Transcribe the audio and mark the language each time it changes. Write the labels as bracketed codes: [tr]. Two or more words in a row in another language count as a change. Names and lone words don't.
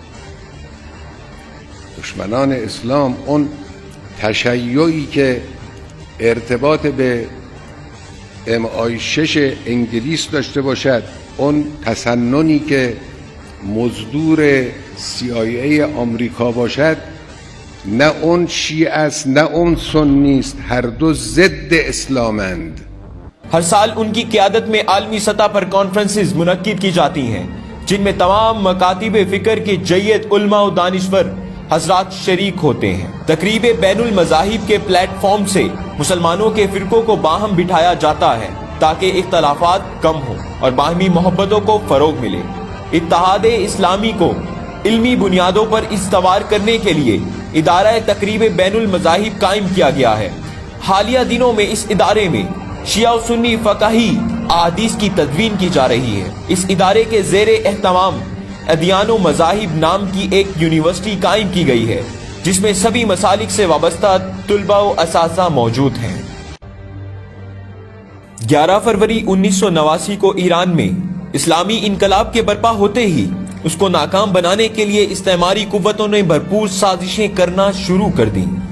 [fa] دشمنان اسلام اون تشیعی که ارتباط به [en] MI6 [fa] انگلیس داشته باشد، اون تسننی که مزدور CIA آمریکا باشد، نه اون شیعه است نه اون سنی است، هر دو ضد اسلامند. [ur] ہر سال ان کی قیادت میں عالمی سطح پر کانفرنسز منعقد کی جاتی ہیں جن میں تمام مکاتب فکر کے جید علما اور دانشور حضرات شریک ہوتے ہیں. تقریب بین المذاہب کے پلیٹ فارم سے مسلمانوں کے فرقوں کو باہم بٹھایا جاتا ہے تاکہ اختلافات کم ہو اور باہمی محبتوں کو فروغ ملے. اتحاد اسلامی کو علمی بنیادوں پر استوار کرنے کے لیے ادارہ تقریب بین المذاہب قائم کیا گیا ہے. حالیہ دنوں میں اس ادارے میں شیعہ و سنی فقہی احادیث کی تدوین کی جا رہی ہے۔ اس ادارے کے زیر اہتمام ادیان و مذاہب نام کی ایک یونیورسٹی قائم کی گئی ہے، جس میں سبھی مسالک سے وابستہ طلباء و اساتذہ موجود ہیں۔ 11 فروری 1989 کو ایران میں اسلامی انقلاب کے برپا ہوتے ہی اس کو ناکام بنانے کے لیے استعماری قوتوں نے بھرپور سازشیں کرنا شروع کر دیں۔